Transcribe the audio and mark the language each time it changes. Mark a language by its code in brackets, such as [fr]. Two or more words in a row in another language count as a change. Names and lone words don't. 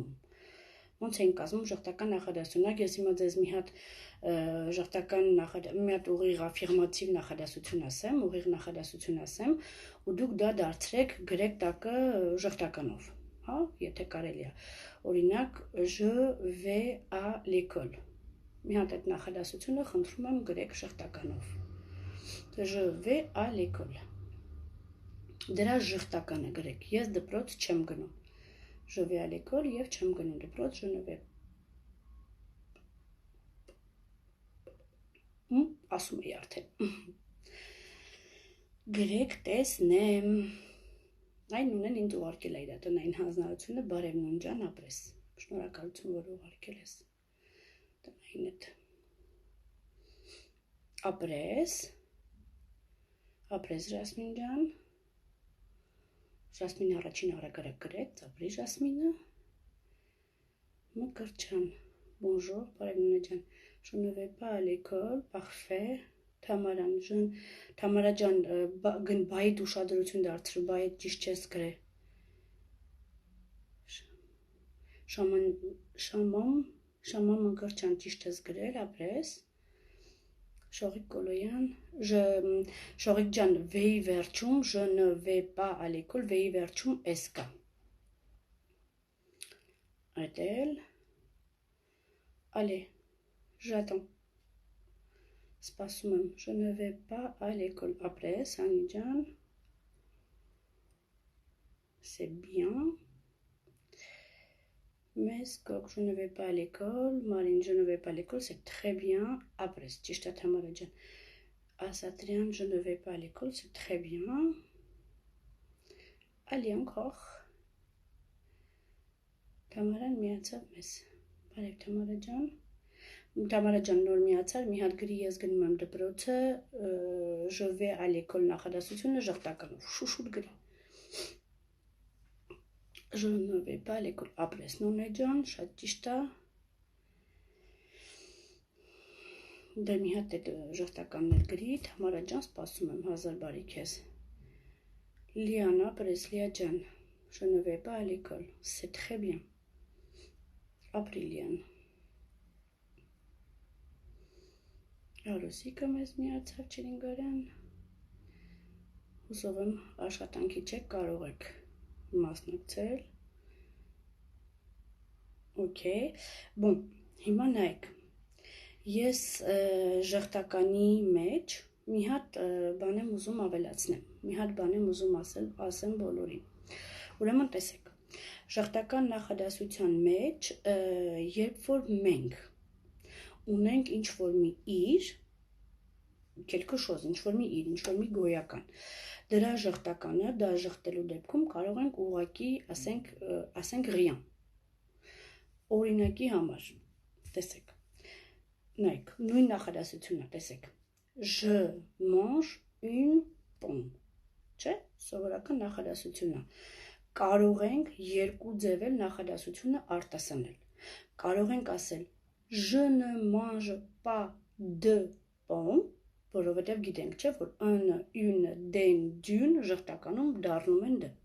[hy] Ոնց ենք կազմում ժխտական նախադասունակ, ես հիմա ձեզ մի հատ ժխտական մի հատ ուղիղ աֆիրմատիվ նախադասություն ասեմ, ուղիղ նախադասություն ասեմ, ու դուք դա դարձրեք գրեք տակը ժխտականով, հա, եթե կարելի է։ Օրինակ, [fr] je vais à l'école։ [hy] Մի հատ այդ նախադասությունը խնդրում եմ գրեք ժխտականով։ [fr] Je vais à l'école։ [hy] Դրա ժխտականը գրեք։ Ես դպրոց չեմ գնում։ [fr] Je vais à l'école [hy] եւ չեմ գնում դպրոց, [fr] je ne vais [hy] ասում էի արդեն։ Գրեք տեսնեմ։ Այն նույնն ինձ ուղարկել է իր տնային հանձնարարությունը, բարև նունջան, ապրես։ Շնորհակալություն, որ ուղարկել ես տնայինդ։ Ապրես Ժասմին ջան։ Ժասմինը առաջին հարակարակ գրեց, ապրի Ժասմինը։ Մկրչան, bonjour, բարև նունե ջան։ [fr] Je ne vais pas à l'école, parfait։ [hy] Թամարա ջան, բայիդ ուշադրություն դարձրու, բայիդ ճիշտ չես գրել։ Շամամ մկրչան ճիշտ ես գրել, ապրես։ Շողիկ Կոլոյան, Շողիկ ջան, վեի վերջում, [fr] je ne vais pas à l'école, [hy] վեի վերջում էս կա։ Այդ էլ, [fr] allez, j'attends։ [hy] Սպասում եմ, [fr] je ne vais pas à l'école, [hy] ապրես, Անի ջան, [fr] c'est bien։ [hy] Մեզ կոկ, [fr] je ne vais pas à l'école, Մարին, je ne vais pas à l'école, c'est très bien, [hy] ապրես, ճիշտ է Թամարա ջան։ Ասատրյան, [fr] je ne vais pas à l'école, c'est très bien։ Allez, encore։ [hy] Թամարան միացավ մեզ, բարև Թամարա ջան։ Թամարա ջան նոր միացար, մի հատ գրի ես գնում եմ դպրոցը, [fr] je vais à l'école [hy] նախադասությունը ժխտականով, շուշուտ գրի։ [fr] Je ne vais pas à l'école, [hy] ապրես նունե ջան, շատ ճիշտ է։ Դե մի հատ այդ ժխտականն էլ գրի, Թամարա ջան, սպասում եմ, հազար բարի քեզ։ Լիան, ապրես Լիա ջան, [fr] je ne vais pas à l'école, c'est très bien։ Ապրի Լիան։ [hy] Արուսիկը մեզ միացավ Չրինգարյան։ Հուսով եմ աշխատանքի չեք, կարող եք մասնակցել։ Okay, bon, հիմա նայեք։ Ես ժխտականի մեջ մի հատ բան եմ ուզում ավելացնեմ, մի հատ բան եմ ուզում ասեմ բոլորին։ Ուրեմն տեսեք, ժխտական նախադասության մեջ, երբ որ մենք ունենք ինչ-որ մի իր, [fr] quelque chose, [hy] ինչ-որ մի իր, ինչ-որ մի գոյական, դրա ժխտականը, դա ժխտելու դեպքում կարող ենք ուղղակի ասենք rien։ Օրինակի համար, տեսեք, նայեք, նույն նախադասությունն է, տեսեք, [fr] je mange une pomme, [hy] չէ, սովորական նախադասությունն է, կարող ենք երկու ձևել նախադասությունը արտասանել, կարող ենք ասել, [fr] je ne mange pas de pomme, [hy] որովհետև գիտենք, չէ, որ une, den, d'une ժխտականում դառնում են դ,